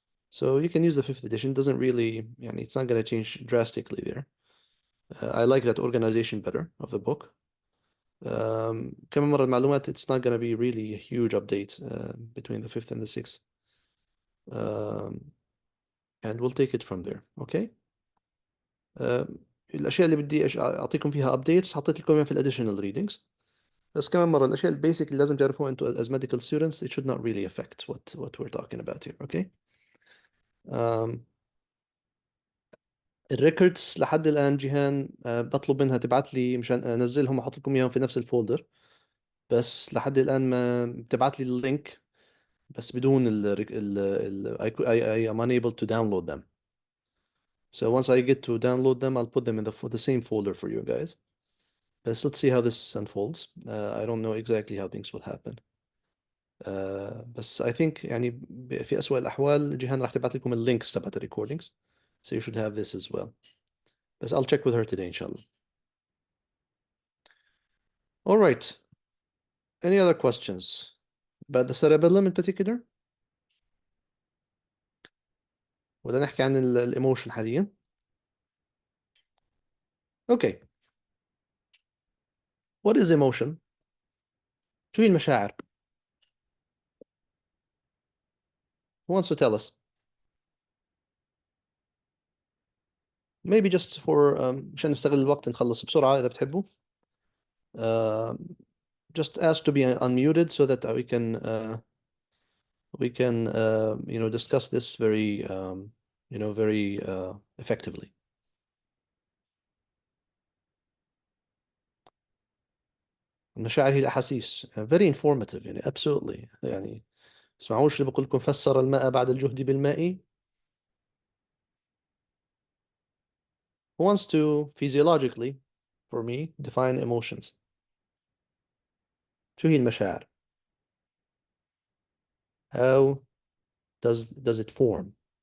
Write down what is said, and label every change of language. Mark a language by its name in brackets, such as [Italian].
[English] So you can use the fifth edition. It doesn't really, it's not going to change drastically there. I like that organization better of the book. [Arabic] كمان مرة المعلومات, [English] it's not going to be really a huge update between the fifth and the sixth. And we'll take it from there. Okay. [Arabic] الأشياء اللي بدي أعطيكم فيها updates حطيت لكم إياها في الادditional readings. بس كمان مرة الأشياء البيسك اللي لازم تعرفوها أنتم [English] as medical students, it should not really affect what we're talking about here. Okay. [Arabic] الريكوردز لحد الآن جيهان بطلب منها تبعت لي مشان أنزلهم وأحط لكم إياهم في نفس الفولدر. بس لحد الآن ما بتبعت لي اللينك بس بدون [English] I am unable to download them. So once I get to download them, I'll put them in the same folder for you guys. But let's see how this unfolds. I don't know exactly how things will happen. بس I think يعني في أسوأ الأحوال جيهان راح تبعت لكم اللينكس تبعت الريكوردينجز. So you should have this as well. But I'll check with her today, inshallah. All right. Any other questions about the cerebellum in particular? [Arabic] ولا نحكي عن الإيموشن حاليا؟ Okay. [English] What is emotion? [Arabic] شو هي المشاعر? [English] Who wants to tell us? Maybe just for [Arabic] مشان نستغل الوقت نخلص بسرعة إذا بتحبوا. [English] Just ask to be unmuted so that we can discuss this very very effectively. [Arabic] المشاعر هي الأحاسيس. [English] Very informative [Arabic] يعني [English] absolutely [Arabic] يعني اسمعوش اللي بقول لكم فسر الماء بعد الجهد بالماء. [English] Who wants to physiologically for me define emotions? [Arabic] شو هي المشاعر? [English] How does it form?